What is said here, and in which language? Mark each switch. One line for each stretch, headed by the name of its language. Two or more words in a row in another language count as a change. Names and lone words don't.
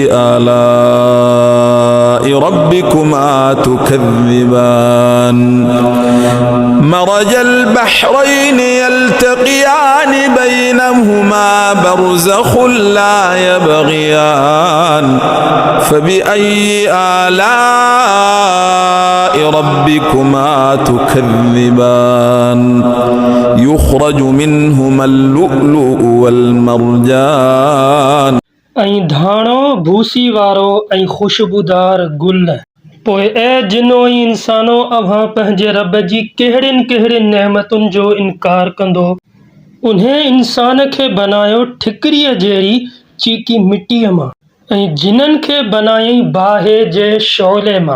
Arabic: آلاء ربكما تكذبان مرج البحرين يلتقيان بينهما برزخ لا يبغيان فبأي آلاء ربكما تكذبان يخرج منهما اللؤلؤ والمرجان
Sindhi: ऐं धाणो भूसी वारो ऐं ख़ुशबूदार गुल। पोइ ऐ जिनो ऐं इंसानो अव्हां पंहिंजे रब जी कहिड़ियुनि कहिड़ियुनि नेमतुनि जो इनकार कंदो। उन्हे इंसान खे बनायो ठिकरीअ जहिड़ी चीकी मिटीअ मां ऐं जिननि खे बनायईं बाहि जे शोले मां।